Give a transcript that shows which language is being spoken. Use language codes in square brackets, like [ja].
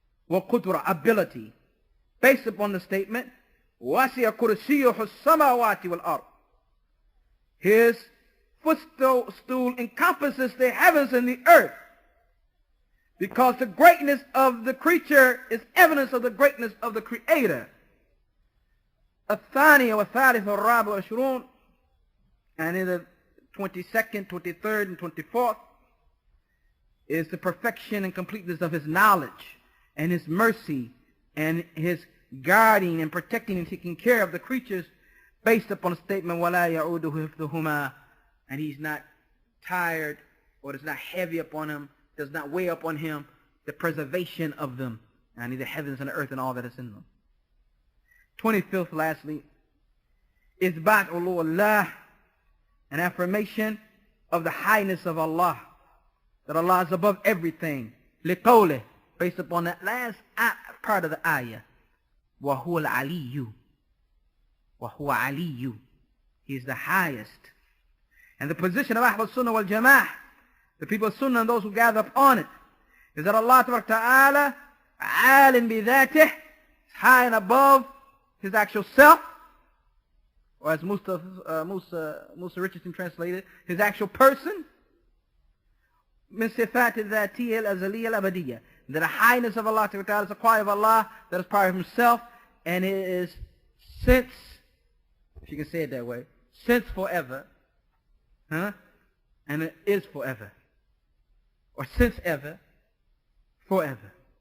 [ar] وقدرة, [en] ability. Based upon the statement, [ar] وَسِعَ كُرْسِيُّهُ السَّمَاوَاتِ وَالْأَرْضِ. [en] His footstool encompasses the heavens and the earth. Because the greatness of the creature is evidence of the greatness of the Creator. [ar] الثانية والثالثة والرابع والعشرون. [en] And in the 22nd, 23rd, and 24th is the perfection and completeness of His knowledge and His mercy and His guarding and protecting and taking care of the creatures based upon the statement, [ar] وَلَا يَعُودُهُ حِفْظُهُمَا. [en] And He's not tired or it's not heavy upon Him, does not weigh upon Him the preservation of them, and the heavens and the earth and all that is in them. 25th, lastly, [ar] إثبات علو الله. [en] An affirmation of the highness of Allah, that Allah is above everything. [ar] لقوله, [en] based upon that last part of the ayah. [ar] وَهُوَ الْعَلِيُّ. وَهُوَ عَلِيُّ. [en] He is the highest. And the position of Ahl Sunnah wal Jama'ah, the people of Sunnah and those who gather upon it, is that Allah Ta'ala, [ar] عَالٍ بِذَاتِهِ, [en] is high and above His actual self, or as Musa Richardson translated, His actual person. [ar] من صفات الذاتية الأزلية الأبدية. [en] That the highness of Allah Ta'ala is a quality of Allah that is part of Himself, and it is since, if you can say it that way, since forever, and it is forever, or since ever, forever.